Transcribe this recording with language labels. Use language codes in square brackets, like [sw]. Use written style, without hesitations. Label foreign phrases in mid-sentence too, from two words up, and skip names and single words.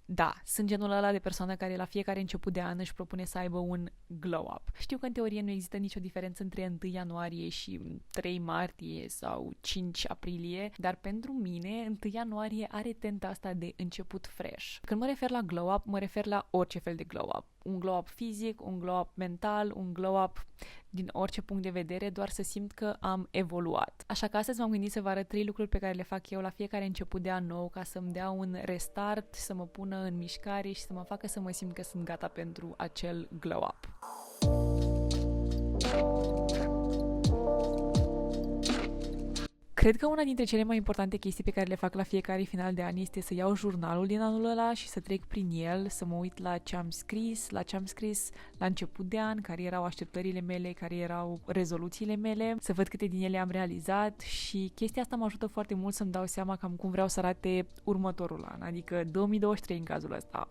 [ro] Da, sunt genul ăla de persoană care la fiecare început de an își propune să aibă un glow-up. Știu că în teorie nu există nicio diferență între 1 ianuarie și 3 martie sau 5 aprilie, dar pentru mine 1 ianuarie are tenta asta de început fresh. Când mă refer la glow-up, mă refer la orice fel de glow-up. Un glow-up fizic, un glow-up mental, un glow-up din orice punct de vedere, doar să simt că am evoluat. Așa că astăzi m-am gândit să vă arăt 3 lucruri pe care le fac eu la fiecare început de an nou, ca să-mi dea un restart, să mă pună în mișcare și să mă facă să mă simt că sunt gata pentru acel glow-up. Cred că una dintre cele mai importante chestii pe care le fac la fiecare final de an este să iau jurnalul din anul ăla și să trec prin el, să mă uit la ce am scris, la început de an, care erau așteptările mele, care erau rezoluțiile mele, să văd câte din ele am realizat și chestia asta mă ajută foarte mult să-mi dau seama cam cum vreau să arate următorul an, adică 2023 în cazul ăsta.